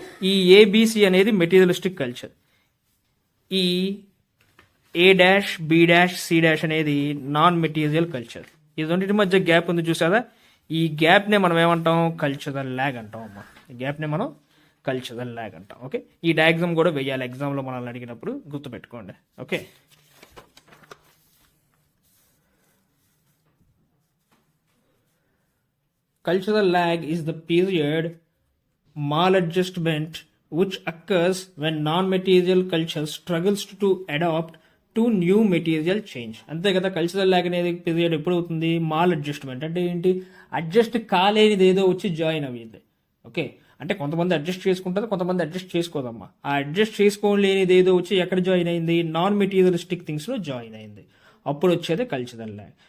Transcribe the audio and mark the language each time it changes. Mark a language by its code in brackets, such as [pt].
[te] ఈ ఏబిసి అనేది materialistic culture, ఈ ఏ dash B dash C dash అనేది నాన్ మెటీరియల్ కల్చర్. ఈ రెండింటి మధ్య గ్యాప్ ఉంది చూసారా, ఈ గ్యాప్నే మనం ఏమంటాం, కల్చరల్ ల్యాగ్ అంటాం అమ్మా. ఈ గ్యాప్నే మనం కల్చరల్ ల్యాగ్ అంటాం. ఓకే, ఈ డయాగ్రామ్ కూడా వెయ్యాలి ఎగ్జామ్లో మనల్ని అడిగినప్పుడు, గుర్తుపెట్టుకోండి. [en] Okay, cultural lag is the period maladjustment which occurs when non-material culture struggles to adopt to new material change. [te] అంతే కదా, కల్చరల్ ల్యాగ్ అనేది పీరియడ్ ఎప్పుడు అవుతుంది, మాల్ అడ్జస్ట్మెంట్ అంటే ఏంటి, అడ్జస్ట్ కాలేనిది ఏదో వచ్చి జాయిన్ అయ్యింది. ఓకే, అంటే కొంతమంది అడ్జస్ట్ చేసుకుంటారు, కొంతమంది అడ్జస్ట్ చేసుకోదమ్మా. ఆ అడ్జస్ట్ చేసుకోలేనిది ఏదో వచ్చి ఎక్కడ జాయిన్ అయింది, నాన్ మెటీరియలిస్టిక్ థింగ్స్లో జాయిన్ అయింది, అప్పుడు వచ్చేది కల్చరల్ ల్యాగ్.